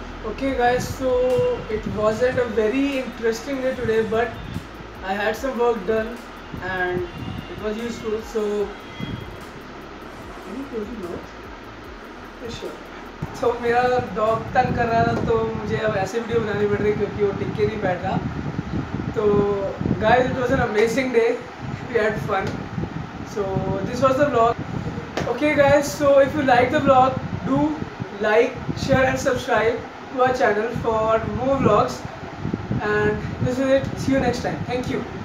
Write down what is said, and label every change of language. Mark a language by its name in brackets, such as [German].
[English] Okay guys, so it wasn't a very interesting day today, but I had some work done and it was useful. So can you close the door? Yeah, sure. [Hindi] तो मेरा dog तंग कर रहा था, तो मुझे अब ऐसे वीडियो बनानी पड़ रही क्योंकि वो टिक के नहीं बैठ रहा। [English] तो guys, it was an amazing day. We had fun. So this was the vlog. Okay guys, so if you like the vlog, do like, share and subscribe to our channel for more vlogs, and this is it. See you next time. Thank you.